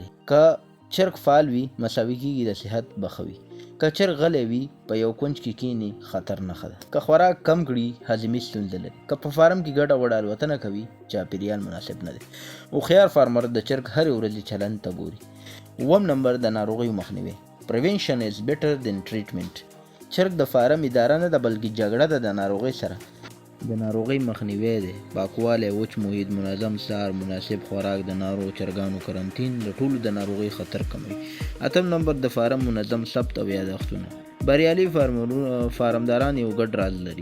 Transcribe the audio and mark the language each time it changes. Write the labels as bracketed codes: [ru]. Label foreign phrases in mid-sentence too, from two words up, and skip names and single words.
[ps] که چرګ فعال وي، مساوي کېږي د صحت بخوي. که چرګ غلی وي، په یو کونج کې کینی، خطر نښه ده. که خوراک کم کړي، هضمي ستونزه لري. که په فارم کې ګډه وډه الوتنه کوي، چاپیریال مناسب نه دی. هوښیار فارمر د چرګ هرې ورځې چلند ته ګوري. 9 نمبر، د ناروغیو مخنیوی. [en] Prevention is better than treatment. [ps] چرګ د فارم اداره نه ده، بلکې جګړه ده د ناروغۍ سره. د ناروغۍ مخنیوی دی. پاکوالی، وچ محیط، منظم څار، مناسب خوراک، د ناروغ چرګانو کرنټین د ټولو د ناروغۍ خطر کموي. 8 نمبر، د فارم منظم ثبت او یادښتونه. بریالي فارمداران یو ګډ راز لري.